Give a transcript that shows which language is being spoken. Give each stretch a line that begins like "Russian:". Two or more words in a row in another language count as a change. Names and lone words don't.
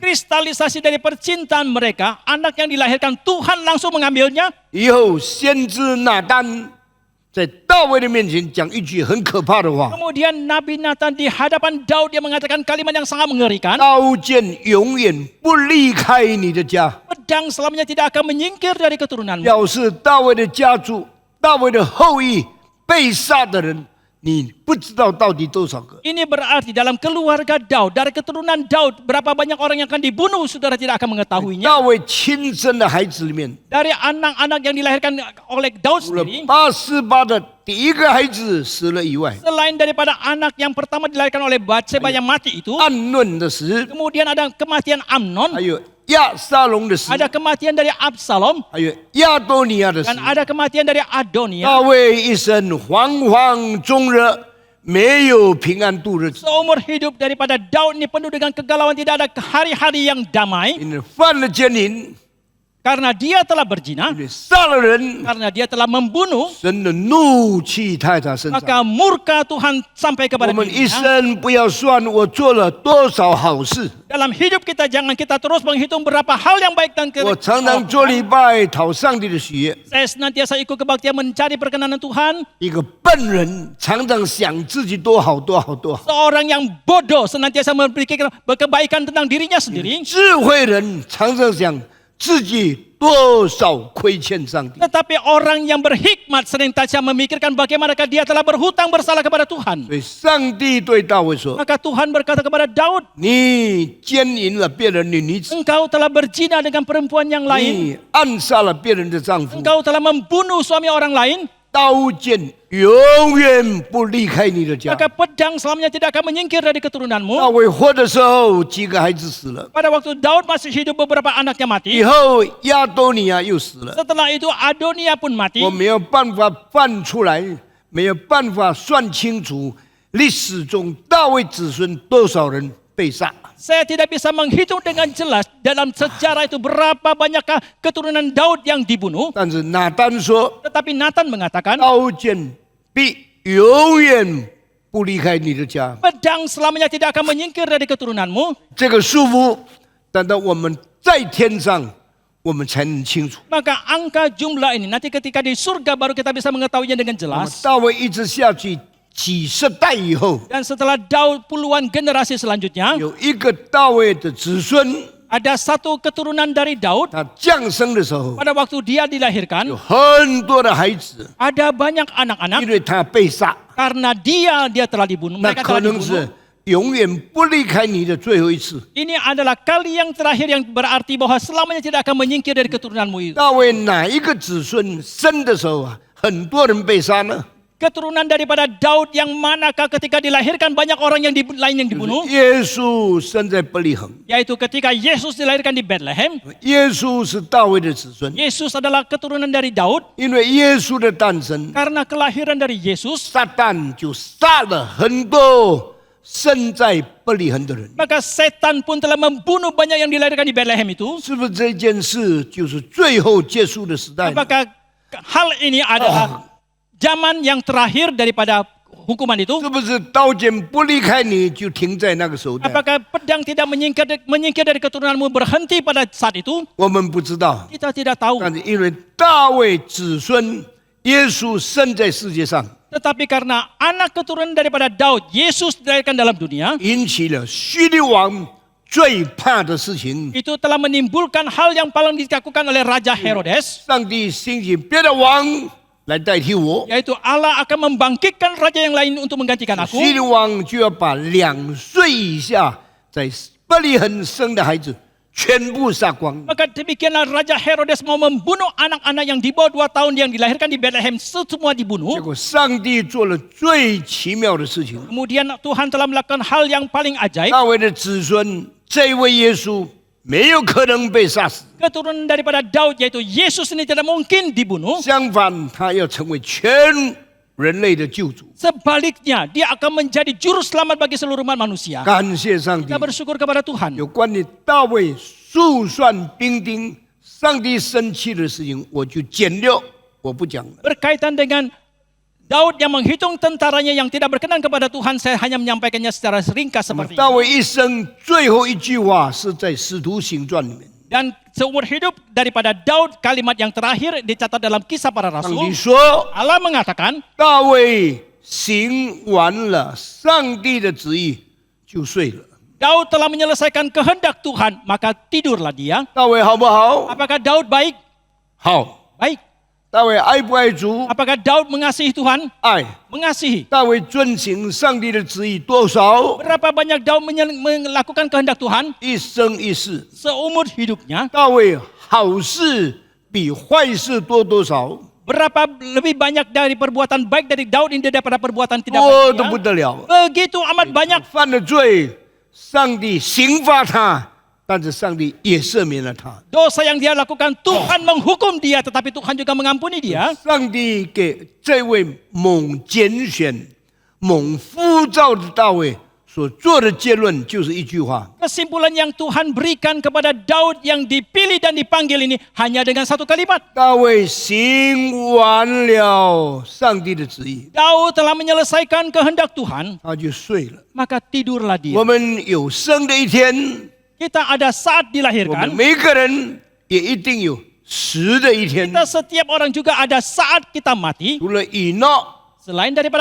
Indonesian: kristalisasi dari percintaan mereka, anak yang dilahirkan Tuhan langsung mengambilnya.
Chinese: 以后先知拿单在大卫的面前讲一句很可怕的话：
Indonesian: Kemudian Nabi Nathan di hadapan Daud dia mengatakan kalimat yang sangat mengerikan.
Chinese: 刀剑永远不离开你的家。
Indonesian: Pedang selamanya tidak akan menyingkir dari keturunanmu.
Chinese: 表示大卫的家族、大卫的后裔被杀的人，你不知道到底多少个。
Indonesian: Ini berarti dalam keluarga Daud, dari keturunan Daud, berapa banyak orang yang akan dibunuh, saudara tidak akan mengetahuinya.
Chinese: 大卫亲生的孩子里面，
Indonesian: Dari anak-anak yang dilahirkan oleh Daud
Chinese: 除了
Indonesian: sendiri,
Chinese: 88的第一个孩子死了以外，
Indonesian: selain daripada anak yang pertama dilahirkan oleh Bathsheba yang mati itu,
Chinese: 暗论的死，
Indonesian: kemudian ada kematian
Chinese: 还
Indonesian: Amnon,
Chinese: 有亚沙龙的死，
Indonesian: ada kematian dari Absalom,
Chinese: 还有亚多尼亚的死
Indonesian: dan。ada kematian dari Adonia.
Chinese: 大卫一生惶惶终日，没有平安度日子，
Indonesian: Seumur hidup daripada Daud ini penuh dengan kegalauan, tidak ada hari-hari yang damai.
Chinese: 因为犯了奸淫，
Indonesian: Karena dia telah berzina,
Chinese: 因为杀了人，
Indonesian: karena dia telah membunuh,
Chinese: 神的怒气在他身上。
Indonesian: maka murka Tuhan sampai
Chinese: 我
Indonesian: kepada
Chinese: 们一
Indonesian: dirinya.
Chinese: 生不要算我做了多少好事，
Indonesian: Dalam hidup kita jangan kita terus menghitung berapa hal yang baik dan
Chinese: 我常常做
Indonesian: kesalahan.
Chinese: 礼拜讨上帝的喜悦。
Indonesian: Saya senantiasa ikut kebaktian mencari perkenanan Tuhan.
Chinese: 一个笨人常常想自己多好多好多好，
Indonesian: Seorang yang bodoh senantiasa berpikir kebaikan tentang dirinya sendiri.
Chinese: 智慧人常常想自己多少亏欠上帝。
Indonesian: Tetapi orang yang berhikmat senantiasa memikirkan bagaimanakah dia telah berhutang bersalah kepada Tuhan.
Chinese: 所以上帝对大卫说
Indonesian: Maka Tuhan berkata kepada Daud,
Chinese: 你奸淫了别人的女子，
Indonesian: engkau telah berzina dengan perempuan yang lain.
Chinese: 你暗杀了别人的丈夫，
Indonesian: Engkau telah membunuh suami orang lain.
Chinese: 刀剑永远不离开你的家。
Indonesian: Maka pedang selamanya tidak akan menyingkir dari keturunanmu.
Chinese: 大卫活的时候，几个孩子死了，
Indonesian: Pada waktu Daud masih hidup, beberapa anaknya
Chinese: 以
Indonesian: mati.
Chinese: 后亚多尼亚又死了。
Indonesian: Setelah itu Adonia pun mati.
Chinese: 我没有办法翻出来，没有办法算清楚历史中大卫子孙多少人被杀。
Indonesian: Saya tidak bisa menghitung dengan jelas dalam sejarah itu berapa banyakkah keturunan Daud yang dibunuh.
Chinese: 但是拿单说，
Indonesian: Tetapi Nathan mengatakan,
Chinese: 刀剑必永远不离开你的家。
Indonesian: pedang selamanya tidak akan menyingkir dari keturunanmu.
Chinese: 这个束缚，等到我们在天上，我们才能清楚。
Indonesian: Maka angka jumlah ini nanti ketika di surga baru kita bisa mengetahuinya dengan
Chinese: 那么
Indonesian: jelas.
Chinese: 大卫一直下去几十代以后，
Indonesian: Dan setelah Daud puluhan generasi selanjutnya,
Chinese: 有一个大卫的子孙，
Indonesian: ada satu keturunan dari Daud.
Chinese: 他降生的时候，
Indonesian: Pada waktu dia dilahirkan,
Chinese: 有很多的孩子，
Indonesian: ada banyak anak-anak
Chinese: 因为他被杀，
Indonesian: karena dia telah dibunuh.
Chinese: 那
Indonesian: Mereka
Chinese: 可
Indonesian: telah
Chinese: 能
Indonesian: dibunuh.
Chinese: 是永远不离开你的最后一次。
Indonesian: Ini adalah kali yang terakhir yang berarti bahwa selamanya tidak akan menyingkir dari keturunanmu itu.
Chinese: 大卫哪一个子孙生的时候啊，很多人被杀呢？
Indonesian: Keturunan daripada Daud yang manakah ketika dilahirkan banyak orang yang lain yang dibunuh?
Chinese: 耶稣生在伯利恒，
Indonesian: Yaitu ketika Yesus dilahirkan di Bethlehem.
Chinese: 耶稣是大卫的子孙，
Indonesian: Yesus adalah keturunan dari Daud.
Chinese: 因为耶稣的诞生，
Indonesian: Karena kelahiran dari Yesus,
Chinese: 撒旦就杀了很多生在伯利恒的人。
Indonesian: maka setan pun telah membunuh banyak yang dilahirkan di Bethlehem itu.
Chinese: 是不是这件事就是最后结束的时代呢？
Indonesian: Apakah hal ini adalah zaman yang terakhir daripada hukuman itu?
Chinese: 是不是刀剑不离开你就停在那个时代？
Indonesian: Apakah pedang tidak menyingkir dari keturunanmu berhenti pada saat itu?
Chinese: 我们不知道，
Indonesian: Kita tidak tahu.
Chinese: 但是因为大卫子孙耶稣生在世界上，
Indonesian: Tetapi karena anak keturunan daripada Daud, Yesus dilahirkan dalam dunia,
Chinese: 引起了希律王最怕的事情。
Indonesian: itu telah menimbulkan hal yang paling dilakukan oleh Raja Herodes,
Chinese: 上帝兴起别的王来代替我，
Indonesian: yaitu Allah akan membangkitkan raja yang lain untuk menggantikan aku.
Chinese: 希律王就要把2岁以下在伯利恒生的孩子全部杀光。
Indonesian: Maka demikianlah Raja Herodes mau membunuh anak-anak yang di bawah 2 tahun yang dilahirkan di Bethlehem, semua
Chinese: 结
Indonesian: dibunuh.
Chinese: 果上帝做了最奇妙的事情，
Indonesian: Kemudian Tuhan telah melakukan hal yang paling ajaib.
Chinese: 大卫的子孙这位耶稣没有可能被杀死，
Indonesian: Keturunan daripada Daud yaitu Yesus ini tidak mungkin dibunuh.
Chinese: 相反，他要成为全人类的救主。
Indonesian: Sebaliknya, dia akan menjadi juru selamat bagi seluruh umat manusia.
Chinese: 感谢上帝
Indonesian: Kita，bersyukur kepada Tuhan.
Chinese: 有关于大卫数算兵丁，上帝生气的事情，我就简略，我不讲了。
Indonesian: Berkaitan dengan Daud yang menghitung tentaranya yang tidak berkenan kepada Tuhan, saya hanya menyampaikannya secara ringkas
Chinese: 那么
Indonesian: seperti
Chinese: 大
Indonesian: ini.
Chinese: 卫一生最后一句话是在《使徒行传》里面，
Indonesian: Dan seumur hidup daripada Daud, kalimat yang terakhir dicatat dalam Kisah Para
Chinese: 上帝
Indonesian: Rasul.
Chinese: 说
Indonesian: Allah mengatakan,
Chinese: 大卫行完了上帝的旨意，就睡了。
Indonesian: Daud telah menyelesaikan kehendak Tuhan, maka tidurlah dia.
Chinese: 大卫好不好？
Indonesian: Apakah Daud baik?
Chinese: 好。
Indonesian: Baik.
Chinese: 大卫爱不爱主？
Indonesian: Apakah Daud mengasihi Tuhan?
Chinese: 爱。
Indonesian: Mengasihi.
Chinese: 大卫遵行上帝的旨意多少？
Indonesian: Berapa banyak Daud melakukan kehendak Tuhan?
Chinese: 一生一世。
Indonesian: Seumur hidupnya.
Chinese: 大卫好事比坏事多多少？
Indonesian: Berapa lebih banyak dari perbuatan baik dari Daud ini daripada perbuatan tidak
Chinese: 多得
Indonesian: baik
Chinese: 不
Indonesian: dia?
Chinese: 得了。
Indonesian: Begitu amat banyak.
Chinese: 犯了罪，上帝刑罚他，但是上帝也赦免了他。
Indonesian: Dosa yang dia lakukan, Tuhan menghukum dia, tetapi Tuhan juga mengampuni dia.
Chinese: 上帝给这位蒙拣选、蒙呼召的大卫所做的结论就是一句话：
Indonesian: Kesimpulan yang Tuhan berikan kepada Daud yang dipilih dan dipanggil ini hanya dengan satu kalimat.
Chinese: 大卫行完了上帝的旨意，
Indonesian: Daud telah menyelesaikan kehendak Tuhan,
Chinese: 他就睡了。
Indonesian: maka tidurlah
Chinese: 我
Indonesian: dia.
Chinese: 们有生的一天，
Indonesian: Kita ada saat
Chinese: 我们
Indonesian: dilahirkan.
Chinese: 每个人也一定有死的一天。
Indonesian: Kita setiap orang juga ada saat kita mati.
Chinese: 除了以诺
Indonesian: Selain daripada